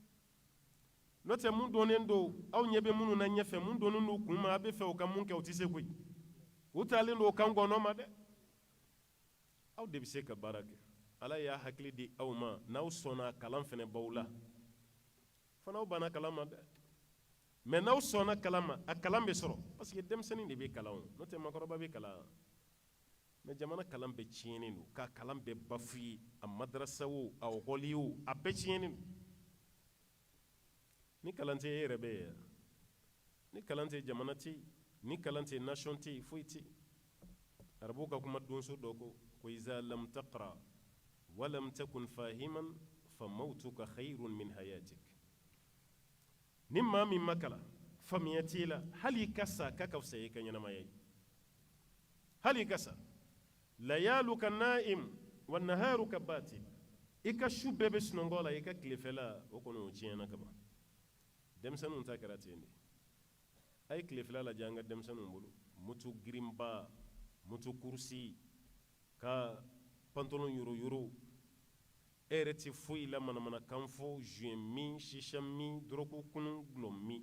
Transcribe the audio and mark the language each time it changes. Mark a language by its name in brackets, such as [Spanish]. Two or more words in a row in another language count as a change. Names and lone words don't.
[Bambara] n'o tɛ mun donnen don aw ɲɛ bɛ minnu na ɲɛfɛ mun donnen don kun ma a bɛ fɛ u ka mun kɛ u tɛ se koyi u taalen don o kan gɔnɔ ma dɛ aw de bɛ se ka baara kɛ ala y'a hakili di aw ma n'aw sɔnna kalan fana b'aw la fana aw banna kalan ma dɛ mais n'aw sɔnna kalan ma a kalan bɛ sɔrɔ [French] parce que [Bambara] denmisɛnnin de bɛ kalan o n'o tɛ maakɔrɔba bɛ kalan mais jamana kalan bɛɛ tiɲɛnen don k'a kalan bɛɛ bafoué a madrasa o a école o a bɛɛ tiɲɛnen don ni kalan tɛ e yɛrɛ bɛ yen ni kalan tɛ jamana tɛ yen ni kalan tɛ nation tɛ yen foyi tɛ yen arabuw ka kuma donso dɔ ko [Arabic] إذا لم تقرأ ولم تكن فاهما فموتك خير من حياتك [Bambara] ni maa min ma kalan faamuya t'i la hali i ka sa k'a ka fisa i ka ɲɛnamaya ye hali i ka sa [Arabic] ليلك نائم ونهارك باطل [Bambara] i ka su bɛɛ bɛ sunɔgɔ la i ka tilefɛla o kɔni o tiɲɛna ka ban denmisɛnninw ta kɛra ten de a ye tilefɛla lajɛ an ka denmisɛnninw bolo moto girinba moto kurusi ka pantalon yoro e yɛrɛ tɛ foyi la manamanakan fɔ juin min shisha min dɔrɔku kunu gulɔ min